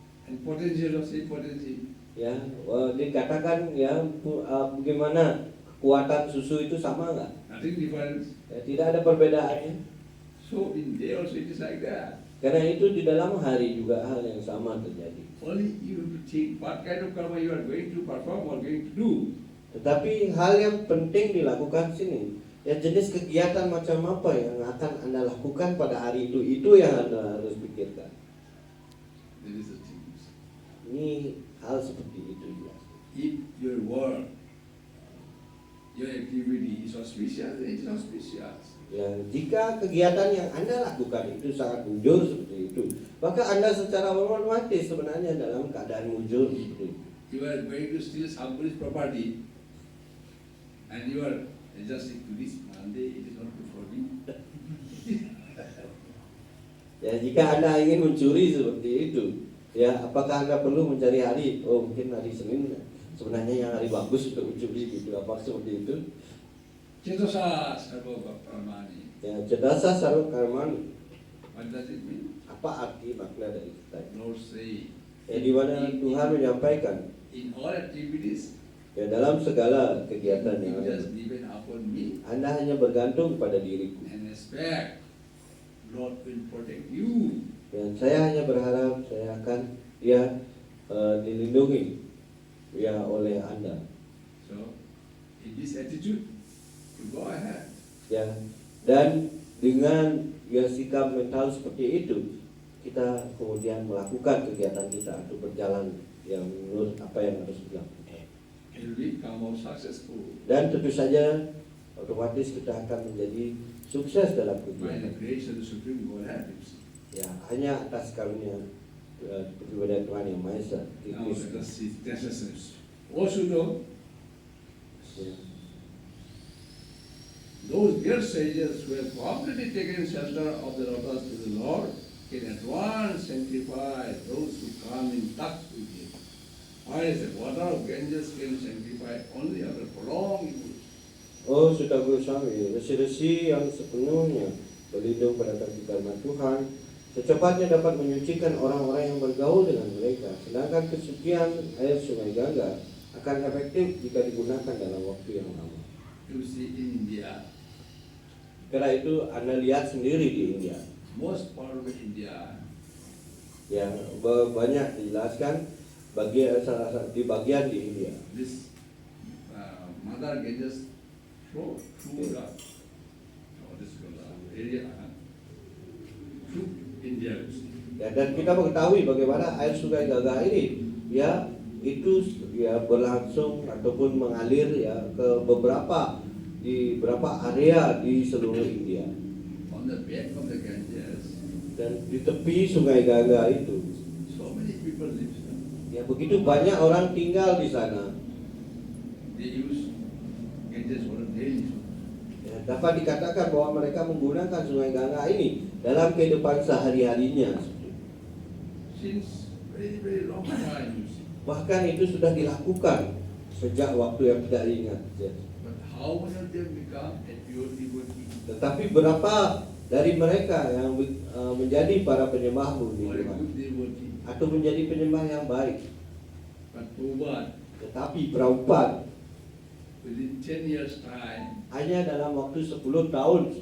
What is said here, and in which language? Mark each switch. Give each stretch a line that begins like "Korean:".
English: and potential of same potency.
Indonesian: Ya dikatakan ya bagaimana kekuatan susu itu sama nggak?
English: Nothing different.
Indonesian: Ya, tidak ada perbedaannya.
English: So in day also it is like that.
Indonesian: Karena itu di dalam hari juga hal yang sama terjadi.
English: Only you have to think what kind of karma you are going to perform or going to do.
Indonesian: Tetapi hal yang penting dilakukan sini, ya jenis kegiatan macam apa yang akan Anda lakukan pada hari itu yang Anda harus pikirkan.
English: There is a thing.
Indonesian: Ini hal seperti itu jelas.
English: If your work, your activity is auspicious, then it is auspicious.
Indonesian: Ya, jika kegiatan yang Anda lakukan itu sangat mujur seperti itu, maka Anda secara otomatis sebenarnya dalam keadaan mujur seperti itu.
English: You are going to steal somebody's property, and you are adjusting to this Monday, it is not good for me.
Indonesian: Ya, jika Anda ingin mencuri seperti itu, ya apakah Anda perlu mencari hari? Oh, mungkin hari Senin sebenarnya yang hari bagus untuk mencuri gitu. Apa seperti itu?
Sanskrit: Cetasa sarva karmani. Ya, cedasa sarva karmani.
English: What does it mean?
Indonesian: Apa arti makna dari kata itu?
English: Lord say,
Indonesian: Ya, di mana Tuhan menyampaikan,
English: in all activities,
Indonesian: ya dalam segala kegiatan yang
English: you
Indonesian: ada,
English: just depend upon me
Indonesian: Anda hanya bergantung pada diriku.
English: and expect Lord will protect you.
Indonesian: Dan saya hanya berharap saya akan ya dilindungi ya oleh Anda.
English: So, in this attitude, you go ahead.
Indonesian: Ya, dan dengan ya sikap mental seperti itu, kita kemudian melakukan kegiatan kita untuk berjalan yang menurut apa yang harus dilakukan.
English: You will become more successful
Indonesian: Dan tentu saja otomatis kita akan menjadi sukses dalam
English: by the
Indonesian: kegiatan.
English: grace of the Supreme Godhead. You see.
Indonesian: Ya, hanya atas karunia kepribadian Tuhan yang Maha Esa.
English: Now let us see Thessalonians. Also know,
Indonesian: Ya.
English: those dear sages who have completely taken shelter of the lotus to the Lord can at once sanctify those who come in touch with Him. Whereas the water of Ganges can sanctify only after prolonged use.
Indonesian: Oh, sudah bersama resi-resi yang sepenuhnya berlindung pada kaki karena Tuhan secepatnya dapat menyucikan orang-orang yang bergaul dengan mereka. Sedangkan kesucian air sungai Gangga akan efektif jika digunakan dalam waktu yang lama.
English: You see in India,
Indonesian: Karena itu Anda lihat sendiri di India,
English: most part of India,
Indonesian: yang banyak dijelaskan di bagian di India.
English: this mother Ganges flow through the this area through India. You see.
Indonesian: Ya, dan kita mengetahui bagaimana air sungai Gangga ini ya itu ya berlangsung ataupun mengalir ya ke di beberapa area di seluruh India.
English: On the bank of the Ganges,
Indonesian: Dan di tepi sungai Gangga itu
English: so many people live.
Indonesian: ya begitu banyak orang tinggal di sana.
English: They use Ganges water daily.
Indonesian: Ya, dapat dikatakan bahwa mereka menggunakan sungai Gangga ini dalam kehidupan sehari-harinya.
English: Since very, very long time, you see.
Indonesian: Bahkan itu sudah dilakukan sejak waktu yang tidak ingat. Ya.
English: But how many of them become a pure devotee?
Indonesian: Tetapi berapa dari mereka yang menjadi para penyembah
English: Or a
Indonesian: Tuhan
English: good devotee?
Indonesian: atau menjadi penyembah yang baik?
English: But Prabhupada,
Indonesian: Tetapi Prabhupada
English: within 10 years' time,
Indonesian: hanya dalam waktu 10 tahun